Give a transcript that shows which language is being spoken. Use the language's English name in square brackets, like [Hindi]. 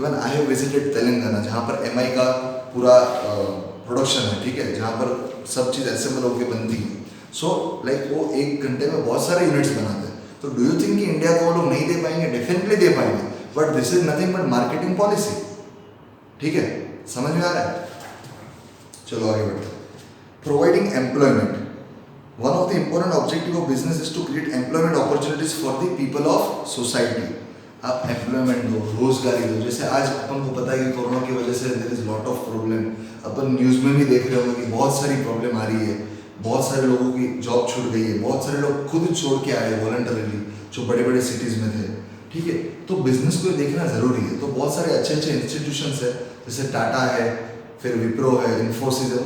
[English] even I have visited [Hindi] Telangana, जहाँ पर MI का पूरा प्रोडक्शन है, ठीक है, जहाँ पर सब चीज़ असेंबल होकर बनती है। सो लाइक वो 1 घंटे में बहुत सारे यूनिट्स बनाते हैं। तो [English] do you think [Hindi] कि इंडिया को वो लोग नहीं दे पाएंगे? डेफिनेटली दे पाएंगे, [English] but this is nothing but marketing policy, [Hindi] ठीक है, समझ में आ रहा है? चलो आगे बढ़ते हैं। Providing employment, [English] one of the important objective of business is to create employment opportunities for the people of society. [Hindi] आप एम्प्लॉयमेंट दो, रोजगारी दो. जैसे आज अपन को पता है कि कोरोना की वजह से [English] There is lot of problem. [Hindi] Upon news में भी देख रहे होंगे कि बहुत सारी प्रॉब्लम आ रही है, बहुत सारे लोगों की जॉब छूट गई है, बहुत सारे लोग खुद छोड़ के आए वॉलंटरीली जो बड़े बड़े सिटीज़ में थे. ठीक है, तो बिजनेस को देखना ज़रूरी है. तो बहुत सारे अच्छे अच्छे इंस्टीट्यूशंस है, जैसे टाटा है, फिर विप्रो है, इन्फोसिस है.